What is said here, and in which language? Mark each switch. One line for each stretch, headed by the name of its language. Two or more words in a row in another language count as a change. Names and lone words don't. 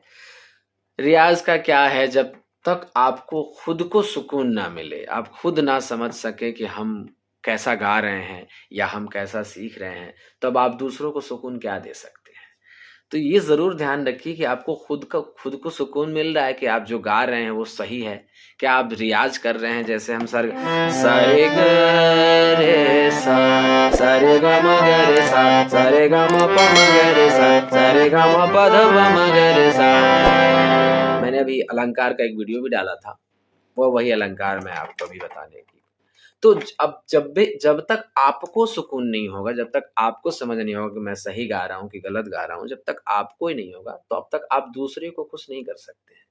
Hindi: रियाज़ का क्या है, जब तक आपको खुद को सुकून ना मिले, आप खुद ना समझ सकें कि हम कैसा गा रहे हैं या हम कैसा सीख रहे हैं, तब आप दूसरों को सुकून क्या दे सकते हैं? तो ये ज़रूर ध्यान रखिए कि आपको खुद को सुकून मिल रहा है कि आप जो गा रहे हैं वो सही है। क्या आप रियाज़ कर रहे हैं, जैसे हम सा रे ग रे सा रे ग म ग रे सा रे ग म प म ग रे सा रे ग म प ध प म ग रे सा। मैंने अभी अलंकार का एक वीडियो भी डाला था, वो वही अलंकार मैं आपको अभी बताने की। तो अब जब तक आपको सुकून नहीं होगा, जब तक आपको समझ नहीं होगा कि मैं सही गा रहा हूँ कि गलत गा रहा हूँ, जब तक आपको ही नहीं होगा, तो अब तक आप दूसरे को खुश नहीं कर सकते हैं।